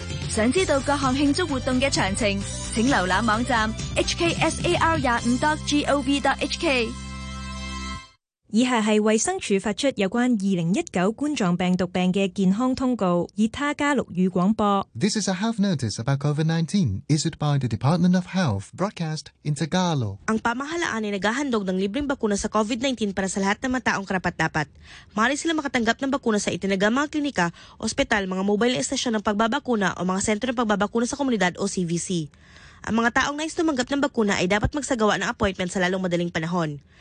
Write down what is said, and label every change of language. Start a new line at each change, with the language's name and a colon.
Chinese: 想知道各项庆祝活动的详情，请浏览网站 hksar25.gov.hk。以下是卫生署发出有关2019冠状病毒病的健康通告，以他加绿语广播。
English: This is a health notice about COVID-19 issued by the Department of Health, broadcast in Tagalog.
Filipino: Ang pamahalaan ay naghahandog ng libreng bakuna sa COVID-19 para sa lahat ng mga taong karapat-dapat. Maaari sila makatanggap ng bakuna sa itinagang mga klinika, ospital, mga mobile estasyon ng pagbabakuna o mga sentro ng pagbabakuna sa komunidad o CVC. Ang mga taong nais tumanggap ng bakuna ay dapat magsagawa ng appointment sa lalong madaling panahon.